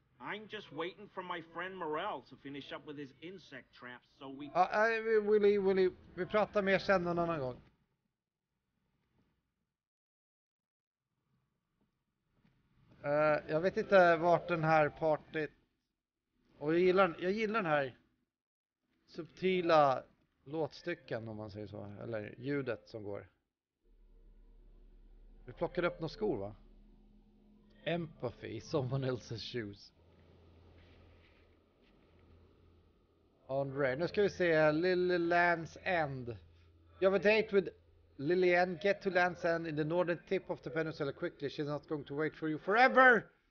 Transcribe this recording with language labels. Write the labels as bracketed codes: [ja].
[en] I'm just waiting for my friend Morel to finish up with his insect traps so we... [sv] Ja, vi pratar mer sen någon annan gång. Jag vet inte vart den här partyt... Och jag gillar den här subtila låtstycken om man säger så. Eller ljudet som går. Vi plockade upp några skor va? [en] Empathy, someone else's shoes. Andre, [sv] nu ska vi se [en] Lily Land's End. You have a date with Lillian. Get to Land's End in the northern tip of the peninsula quickly. She's not going to wait for you forever.